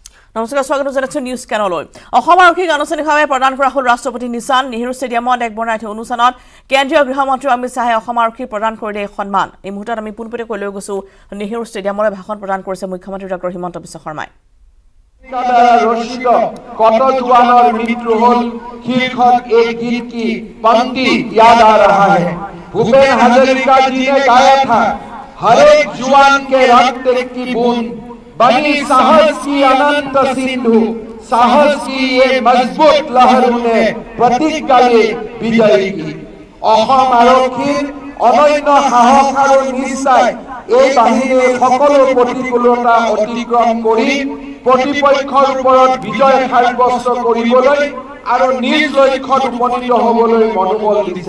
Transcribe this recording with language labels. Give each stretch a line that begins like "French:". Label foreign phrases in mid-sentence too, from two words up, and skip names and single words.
Assamese: নমস্কাৰ স্বাগত জনাইছো নিউজ কেনলৈ আৰক্ষীক আনুষ্ঠানিকভাৱে প্ৰদান কৰা হ'ল ৰাষ্ট্ৰপতি নিশান নেহৰু ষ্টেডিয়ামত এক বৰ্ণাঢ্য অনুষ্ঠানত কেন্দ্ৰীয় গৃহমন্ত্ৰী অমিত শাহে আৰক্ষীক প্ৰদান কৰিলে সন্মান এই মুহূৰ্তত আমি পোনপটীয়াকৈ লৈ গৈছো নেহৰু ষ্টেডিয়ামলৈ ভাষণ প্ৰদান কৰিছে মুখ্যমন্ত্ৰী ডক্টৰ হিমন্ত বিশ্ব শৰ্মাই
Hindi: कत जवानों मृत्यु होल शीर्षक एक गीत की पंक्ति याद आ रहा है। भूपेन हाजरिका जी ने गाया था, हर एक जवान के रक्त की बूंद बनी साहस की अनंत सिंधु, साहस की ये मजबूत लहरों ने प्रतिज्ञा ले विजयी की।
Assamese: অসম আৰক্ষীৰ অনন্য সাহস আৰু নিষ্ঠাই এই বাহিনীৰ সকলো প্ৰতিকূলতা অতিক্ৰম কৰি প্ৰতিপক্ষৰ ওপৰত বিজয় সাব্যস্ত কৰিবলৈ আৰু নিজ লক্ষ্যত উপনীত হ'বলৈ মনোবল দিছে।